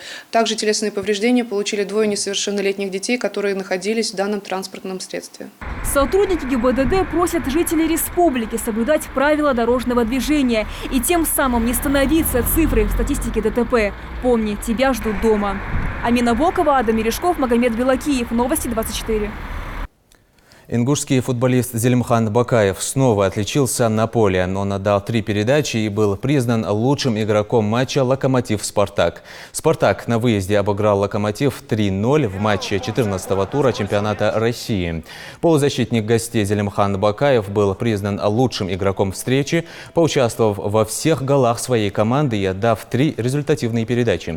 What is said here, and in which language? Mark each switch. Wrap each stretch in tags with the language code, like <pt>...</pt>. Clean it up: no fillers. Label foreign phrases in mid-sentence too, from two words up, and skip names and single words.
<ru>Также телесные повреждения получили двое несовершеннолетних детей, которые находились в данном транспортном средстве. Сотрудники ГИБДД просят жителей республики соблюдать правила дорожного движения и тем самым не становиться цифрой в статистике ДТП. Помни, тебя ждут дома. Амина Бокова, Адам Мережков, Магомед Белакиев. Новости 24. Ингушский футболист Зелимхан Бакаев снова отличился на поле. Он отдал 3 передачи и был признан лучшим игроком матча «Локомотив-Спартак». «Спартак» на выезде обыграл «Локомотив» 3-0 в матче 14-го тура чемпионата России. Полузащитник гостей Зелимхан Бакаев был признан лучшим игроком встречи, поучаствовав во всех голах своей команды и отдав 3 результативные передачи.</ru>